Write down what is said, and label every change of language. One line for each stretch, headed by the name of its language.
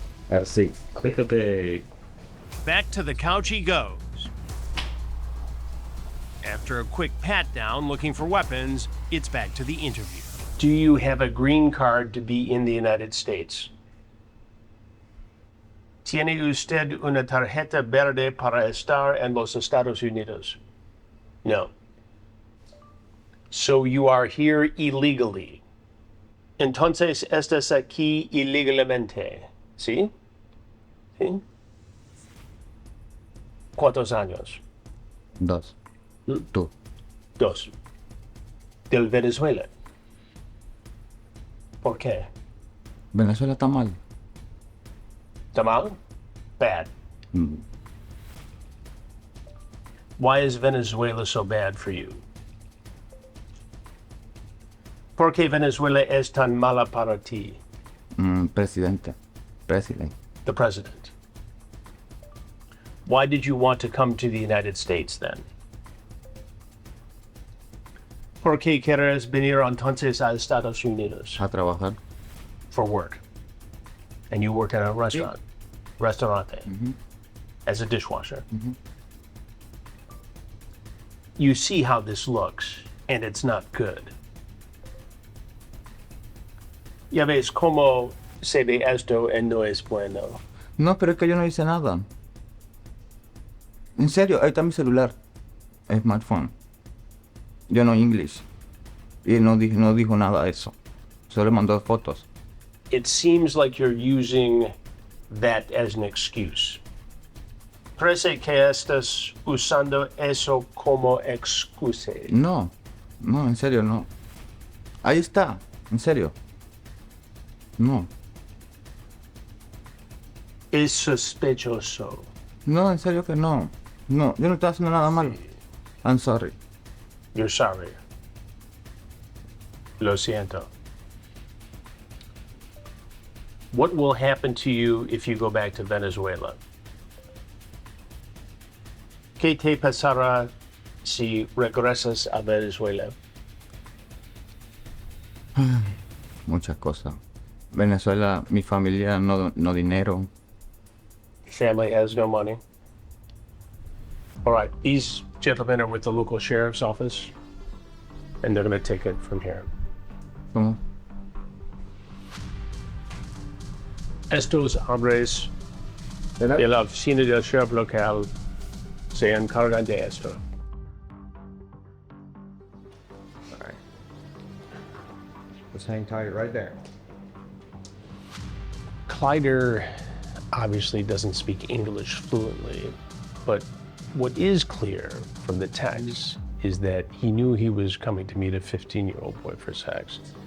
Spanish: Así. Fíjate.
English: Back to the couch he goes. After a quick pat-down looking for weapons, it's back to the interview. Do you have a green card to be in the United States?
Spanish: ¿Tiene usted una tarjeta verde para estar en los Estados Unidos? No.
English: So you are here illegally.
Spanish: Entonces estás aquí ilegalmente. ¿Sí? ¿Sí? ¿Cuántos años? 2. Tú. 2. Del Venezuela. ¿Por qué? Venezuela está mal. ¿Está mal?
English: Bad. Mm. Why is Venezuela so bad for you?
Spanish: ¿Por qué Venezuela es tan mala para ti? Presidente. President.
English: The president. Why did you want to come to the United States then?
Spanish: ¿Por qué quieres venir entonces a Estados Unidos? A trabajar.
English: For work. And you work at a restaurant. Restaurante. As a dishwasher. You see how this looks, and it's not good.
Spanish: Ya ves cómo se ve esto y no es bueno. No, pero es que yo no hice nada. En serio, ahí está mi celular. Smartphone. Yo no inglés. Y no dijo nada de eso. Solo mandó fotos.
English: It seems like you're using that as an excuse.
Spanish: Parece que estás usando eso como excusa. No, en serio, no. Ahí está, en serio. No, Es sospechoso. no, en serio que no. No, yo no estoy haciendo nada malo.
English: I'm sorry. You're sorry.
Spanish: Lo siento.
English: What will happen to you if you go back to Venezuela?
Spanish: ¿Qué te pasará si regresas a Venezuela? Muchas cosas. Venezuela, mi familia no dinero.
English: Family has no money. All right, these gentlemen are with the local sheriff's office, and they're going to take it from here.
Spanish: ¿Cómo? Estos hombres de la oficina del sheriff local se encargan de esto.
English: All right. Just hang tight right there. Kleider obviously doesn't speak English fluently, but what is clear from the text is that he knew he was coming to meet a 15-year-old boy for sex.